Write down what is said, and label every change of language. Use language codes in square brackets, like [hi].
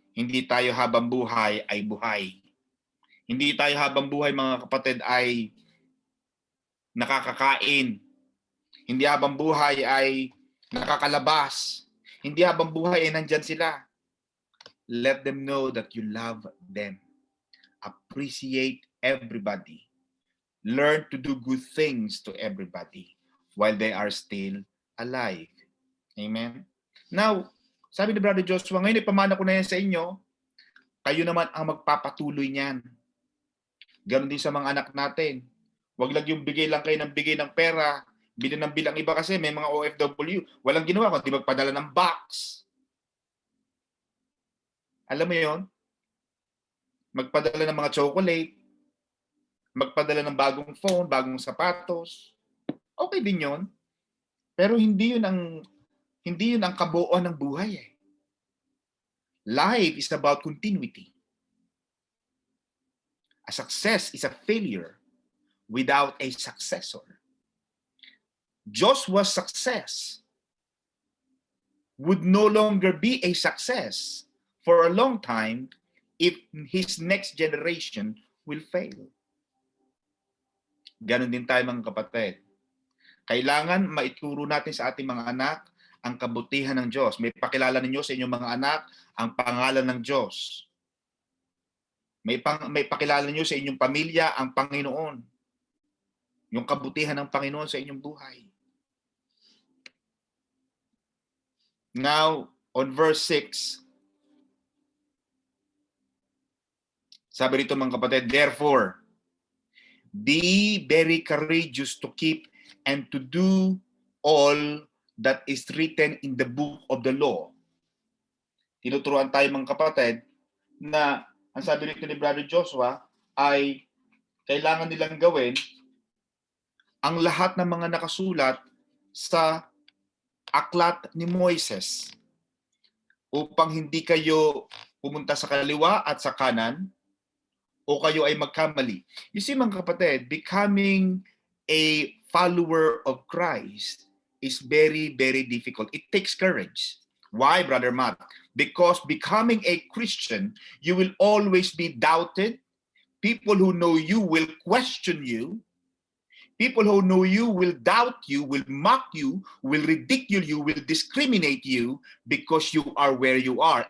[tl] Hindi tayo habang buhay ay buhay. Hindi tayo habang buhay, mga kapatid, ay nakakakain. Hindi habang buhay ay nakakalabas. Hindi habang buhay ay nandyan sila. [en] Let them know that you love them. Appreciate everybody. Learn to do good things to everybody while they are still alive. Amen? [tl] Now, sabi ni Brother Joshua, ngayon ipamana ko na yan sa inyo, kayo naman ang magpapatuloy niyan. Ganon din sa mga anak natin. Huwag lang yung bigay lang kayo ng bigay ng pera, bilang ng bilang iba kasi may mga OFW, walang ginawa kundi magpadala ng box. Alam mo yon? Magpadala ng mga chocolate, magpadala ng bagong phone, bagong sapatos. Okay din yon. Pero hindi yun ang kabuuan ng buhay eh. [en] Life is about continuity. A success is a failure without a successor. Joshua's success would no longer be a success for a long time if his next generation will fail. [tl] Ganon din tayo mga kapatid. Kailangan maituro natin sa ating mga anak ang kabutihan ng Diyos. May pakilala ninyo sa inyong mga anak ang pangalan ng Diyos. May pakilala ninyo sa inyong pamilya ang Panginoon. Yung kabutihan ng Panginoon sa inyong buhay. [en] Now, on verse 6, [tl] sabi rito mga kapatid, [en] therefore, be very courageous to keep and to do all that is written in the book of the law. [tl] Tinuturuan tayo mga kapatid na ang sabi rito ni Brother Joshua ay kailangan nilang gawin ang lahat ng mga nakasulat sa aklat ni Moises upang hindi kayo pumunta sa kaliwa at sa kanan o kayo ay magkamali. [en] You see [tl] mga kapatid, [en] becoming a follower of Christ is very, very difficult. It takes courage. Why, Brother Matt? Because becoming a Christian, you will always be doubted. People who know you will question you. People who know you will doubt you, will mock you, will ridicule you, will discriminate you because you are where you are.